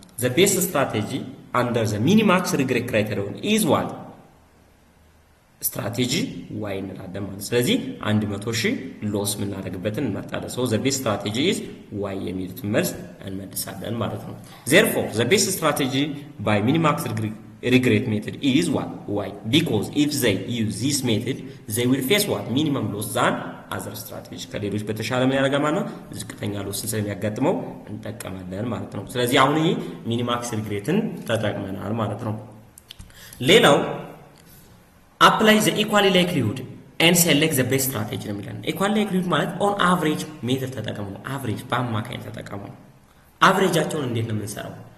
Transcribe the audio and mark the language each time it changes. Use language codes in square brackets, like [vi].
[en] ዘ ቤስት ስትራቴጂ አንደር ዘ ሚኒማክስ ሪግሬት ክራይቴሪያ ኢዝ ዋት ስትራቴጂ ዋይ [am] እንላለን ማለት። ስለዚህ 100 ሺህ ሎስ የምናደርግበትን እንመርጣለን። [en] ሶ ዘ ቤስት ስትራቴጂ ኢዝ ዋይ [am] የሚሉትን መልስ እንመልሳለን ማለት ነው። [en] ዜርፎር ዘ ቤስት ስትራቴጂ ባይ ሚኒማክስ regret method is what? Why? Because if they use this method, they will face what? Minimum loss than other strategy. [am] ከሌሎች በተሻለ ምን ያደርጋል ማለት ነው? ዝቅተኛ ሎስ ስለሚያጋጥመው እንጠቀማለን ማለት ነው። ስለዚህ አሁን ይሄ ሚኒማክስ ሪግሬትን ተጠቅመናል ማለት ነው። ሌላው [en] apply the equally likelihood and select the best strategy [am] ነው የሚለን። equally likelihood ማለት on average ሜትድ ተጠቀሙ ነው። average በአማካኝ ተጠቀሙ ነው። አቨሬጃቸውን እንዴት ነው የምንሰራው?